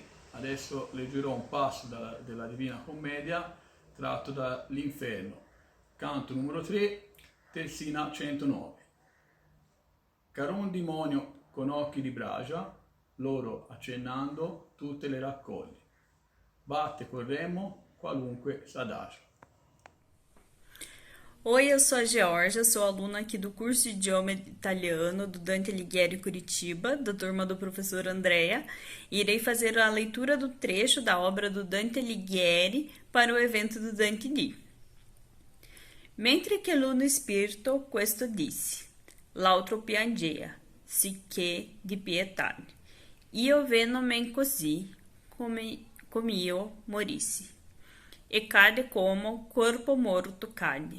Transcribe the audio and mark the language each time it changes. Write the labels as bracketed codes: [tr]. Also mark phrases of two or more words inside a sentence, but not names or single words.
[it] Adesso leggerò un passo della Divina Commedia tratto dall'Inferno, canto numero 3, terzina 109. Caron demonio con occhi di bragia, loro accennando tutte le raccoglie. Batte col remo qualunque s'adagio. [pt] Oi, eu sou a Georgia, sou aluna aqui do curso de idioma italiano do Dante Alighieri Curitiba, da turma do professor Andrea, e irei fazer a leitura do trecho da obra do Dante Alighieri para o evento do Dante Di. [it] Mentre che l'uno spirito questo disse, l'altro piangea, sicché di pietà. Io veno men così, come io morissi. E cade como corpo morto cade.